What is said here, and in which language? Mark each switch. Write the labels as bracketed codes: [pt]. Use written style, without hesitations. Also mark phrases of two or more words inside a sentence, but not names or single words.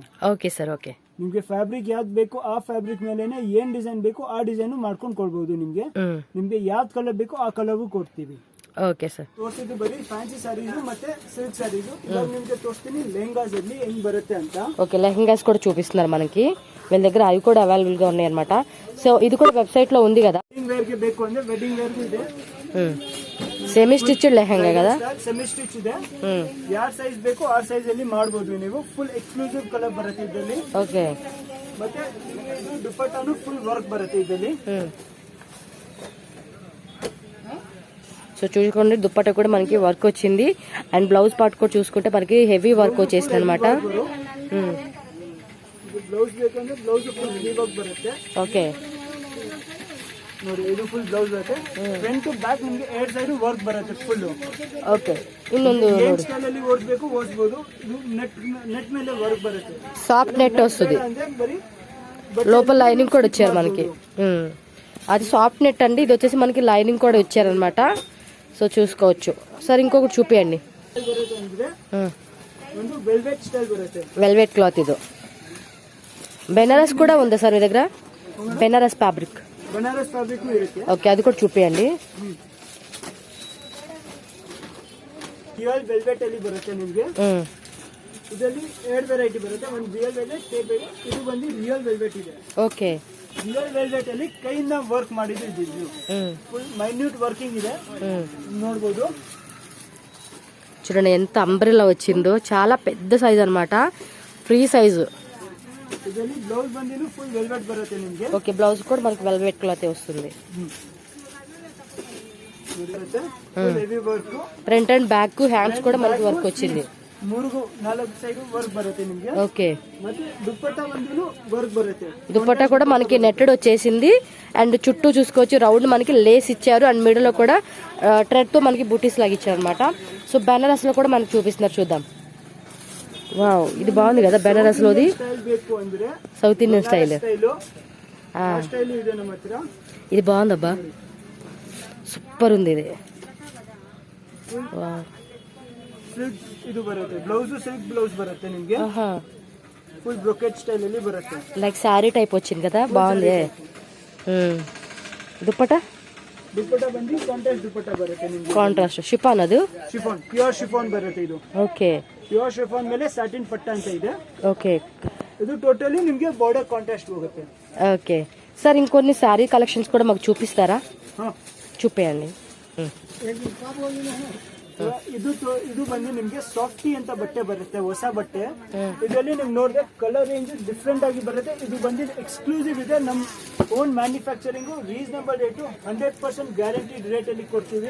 [kn] ಓಕೆ ಸರ್, ಓಕೆ. ನಿಮ್ಗೆ ಫ್ಯಾಬ್ರಿಕ್ ಯಾವ್ದು ಬೇಕು ಆ ಫ್ಯಾಬ್ರಿಕ್ ಮೇಲೆನೆ ಏನ್ ಡಿಸೈನ್ ಬೇಕು ಆ ಡಿಸೈನ್ ಮಾಡ್ಕೊಂಡು ಕೊಡ್ಬೋದು. ನಿಮ್ಗೆ ಯಾವ್ದು ಕಲರ್ ಬೇಕು ಆ ಕಲರ್ ಕೊಡ್ತೀವಿ. ಓಕೆ ಸರ್. ತೋರಿಸಿದ್ದು ಬರೀ [en] fancy sarees [kn] ಮತ್ತೆ [en] silk sarees. [kn] ಇವಾಗ ನಿಮ್ಗೆ ತೋರಿಸ್ತೀನಿ ಲೆಹಂಗಾಸ್ ಅಲ್ಲಿ ಹೆಂಗ್ ಬರುತ್ತೆ ಅಂತ. [te] ఓకే, లెహంగాస్ కూడా చూపిస్తున్నారు మనకి, వీళ్ళ దగ్గర అవి కూడా అవైలబుల్ గా ఉన్నాయి అనమాట. సో ఇది కూడా వెబ్సైట్ లో ఉంది కదా. [en] wedding wear [kn] ಗೆ ಬೇಕು ಅಂದ್ರೆ [en] wedding wear [kn] ಇದೆ. [en] semi stitch [te] ಲೆಹಂಗಾ కదా [en] semi stitch [kn] ಇದೆ. ಯಾರ್ ಸೈಜ್ ಬೇಕು ಆ ಸೈಜ್ ಅಲ್ಲಿ ಮಾಡಬಹುದು ನೀವು. [en] full exclusive colour [kn] ಬರುತ್ತೆ ಇದರಲ್ಲಿ. ಓಕೆ. ಮತ್ತೆ ದುಪಟ್ಟಾನು [en] full work [kn] బರುತ್ತೆ ಇದರಲ್ಲಿ. [te] సో చూసుకోండి దుప్పట్టా కూడా మనకి వర్క్ వచ్చింది అండ్ [en] blouse part [te] కూడా చూసుకుంటే మనకి [en] heavy work [te] వచ్చేసింది అనమాట. [kn] ಬ್ಲೌಸ್ ಬೇಕಂದ್ರೆ ಬ್ಲೌಸ್ [en] full heavy work [kn] ಬರುತ್ತೆ. ಓಕೆ ನೋಡಿ ಇದು [en] full blouse [kn] ಬರುತ್ತೆ. [en] front to back [kn] ನಿಮಗೆ ಎರಡ್ [en] side work [kn] ಬರುತ್ತೆ ಫುಲ್. ಓಕೆ. ಇನ್ನೊಂದು ಏನ್ ಸ್ಟೈಲ್ ಅಲ್ಲಿ ಓಡಿಸಬೇಕು ಓಡಿಸಬಹುದು. నెట్ ಮೇಲೆ ವರ್ಕ್ ಬರುತ್ತೆ. [en] soft net [te] వస్తుంది. [kn] ಅಂದ್ರೆ ಬರಿ [te] లోపల లైనింగ్ కూడా వచ్చారు మనకి. అది [en] soft net [te] అండి. ఇది వచ్చేసి మనకి లైనింగ్ కూడా వచ్చారనమాట. సో చూసుకోవచ్చు. సరే ఇంకొకటి చూపియండి. [kn] ಒಂದು [en] velvet style [kn] ಬರುತ್ತೆ. [en] velvet cloth [te] ఇది. బెనారస్ కూడా ఉందా సార్ మీ దగ్గర? బెనారస్ ఫ్యాబ్రిక్. [kn] ಬನಾರಸ್ ಫ್ಯಾಬ್ರಿಕ್ ಇರುತ್ತೆ. [te] ఓకే అది కూడా చూపియండి. [en] pure velvet [kn] ಅಲ್ಲಿ ಬರುತ್ತೆ ನಿಮಗೆ. ಇದರಲ್ಲಿ ಎರಡು ವೆರೈಟಿ ಬರುತ್ತೆ. ಒಂದು [en] real velvet, tape velvet. [kn] ಇದು ಬಂದು [en] real velvet [kn] ಇದೆ. [te] ఓకే. [en] real velvet [kn] ಅಲ್ಲಿ ಕೈಯಿಂದ ವರ್ಕ್ ಮಾಡಿದ್ದು ಇದು. [en] full minute working [kn] ಇದೆ ನೋಡಬಹುದು. [te] చూడండి ఎంత అంబ్రెల్లా వచ్చిందో. చాలా పెద్ద సైజ్ అన్నమాట. [en] free size. [kn] ಇದರಲ್ಲಿ ಬ್ಲೌಸ್ ಬಂದಿದ್ದು [en] full velvet [kn] ಬರುತ್ತೆ ನಿಮಗೆ. [te] ఓకే బ్లౌజ్ కూడా మనకి [en] velvet cloth [te] వస్తుంది. [en] full heavy work. front and back hands [te] కూడా మనకి వర్క్ వచ్చింది. [kn] 3-4 ಸೈಡ್ ವರ್ಕ್ ಬರುತ್ತೆ ನಿಮಗೆ. [te] ఓకే. [kn] ಮತ್ತೆ దుపట్టా ಬಂದಿದ್ದು ವರ್ಕ್ బರುತ್ತೆ. [te] దుపట్టా కూడా మనకి నెట్టెడ్ వచ్చేసింది అండ్ చుట్టూ చూసుకోవచ్చు రౌండ్ మనకి లేస్ ఇచ్చారు అండ్ మిడిల్ లో కూడా థ్రెడ్ తో మనకి బూటీస్ లాగా ఇచ్చారు అనమాట. సో బెనారస్ లో కూడా మనకి చూపిస్తున్నారు చూద్దాం. వావ్ ఇది బాగుంది కదా బెనారస్ లోది. [kn] స్టైల్ ಬೇಕು ಅಂದ್ರೆ [en] South Indian style. [kn] ಆ ಸ್ಟೈಲ್ ಇದೆ ನಮ್ಮ ಹತ್ರ. [te] ఇది బాగుందబ్బా. సూపర్ ఉంది ఇది. వావ్ [kn] ಸಿಲ್ಕ್ ಇದು ಬರುತ್ತೆ. ಬ್ಲೌಸ್ [en] silk blouse [kn] ಬರುತ್ತೆ ನಿಮಗೆ. [en] full brocade style [kn] ಅಲ್ಲಿ ಬರುತ್ತೆ. [en] like saree type [te] వచ్చింది కదా బాగుంది. దుపట్టా [kn] ಬಂದು ಕಾಂಟ್ರಾಸ್ಟ್ ದುಪಟ್ಟಾ ಬರುತ್ತೆ ನಿಮಗೆ. [en] contrast chiffon [kn] ಅದು. ಶಿಫಾನ್ [en] pure chiffon [kn] ಬರುತ್ತೆ ಇದು. ಓಕೆ. [en] pure chiffon [kn] ಮೇಲೆ ಸಾಟಿನ್ ಪಟ್ಟ ಅಂತ ಇದೆ. [te] ఓకే. [kn] ಇದು ಟೋಟಲಿ ನಿಮಗೆ [en] border contrast [kn] ಹೋಗುತ್ತೆ. [te] ఓకే సార్ ఇంకొన్ని [en] saree collections [te] కూడా మాకు చూపిస్తారా? చూపేయండి. [kn] ಇದು ಬಂದು ನಿಮ್ಗೆ ಸಾಫ್ಟಿ ಅಂತ ಬಟ್ಟೆ ಬರುತ್ತೆ. ಹೊಸ ಬಟ್ಟೆ. ಇದರಲ್ಲಿ ನೀವು ನೋಡಿದ್ರೆ [en] colour range different [kn] ಆಗಿ ಬರುತ್ತೆ. ಇದು ಬಂದು ಎಕ್ಸ್ಕ್ಲೂಸಿವ್ ಇದೆ. ನಮ್ [en] own manufacturing reasonable rate 100% guaranteed rate [kn] ಅಲ್ಲಿ ಕೊಡ್ತೀವಿ.